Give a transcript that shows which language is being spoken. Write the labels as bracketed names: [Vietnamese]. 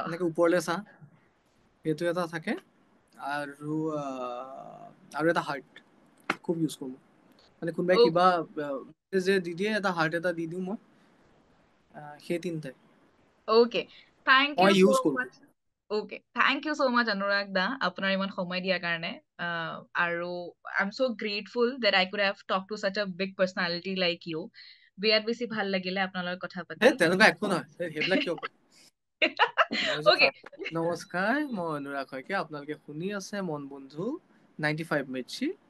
[Assamese] এনেকে ওপৰলৈ চা সেইটো এটা থাকে আৰু আৰু এটা হাৰ্ট খুব ইউজ কৰোঁ মানে কোনোবাই [English] okay [Assamese] কিবা যে দি দিয়ে এটা হাৰ্ট এটা দি দিওঁ মই সেই তিনিটাই [English] okay thank you [Assamese] মই [English] so [Assamese] ইউজ কৰোঁ [English] much Okay, thank you so much, Anurag da, [Assamese] আপোনাৰ ইমান সময় দিয়াৰ কাৰণে। [English] আৰু I'm so grateful that I could have talked to such a big personality like you. [Assamese] বিৰাট বেছি ভাল লাগিলে আপোনাৰ লগত কথা পাতি। সেই তেনেকুৱা একো নহয় সেইবিলাক কিয় কয় মই যে [English] Okay, [Assamese] নমস্কাৰ মই অনুৰাগ শইকীয়া আপোনালোকে শুনি আছে মন বন্ধু 95 মিৰ্চি